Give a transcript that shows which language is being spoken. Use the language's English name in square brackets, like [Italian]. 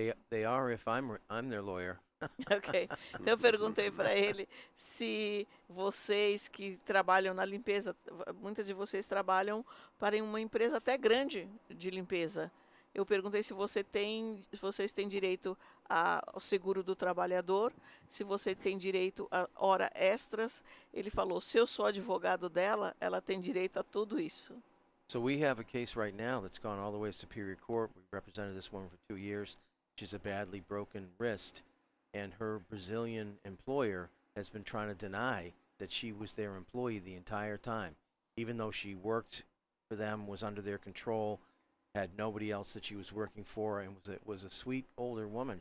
[English] They are if I'm their lawyer. Ok. [Portuguese] Então eu perguntei para ele se vocês que trabalham na limpeza, muitas de vocês trabalham para uma empresa até grande de limpeza. Eu perguntei se vocês têm direito ao seguro do trabalhador, se você tem direito a hora extras. Ele falou, se eu sou advogado dela, ela tem direito a tudo isso. [English] So we have a case right now that's gone all the way to Superior Court. We represented this woman for 2 years. She's a badly broken wrist, and her Brazilian employer has been trying to deny that she was their employee the entire time, even though she worked for them, was under their control, had nobody else that she was working for, and was a sweet older woman.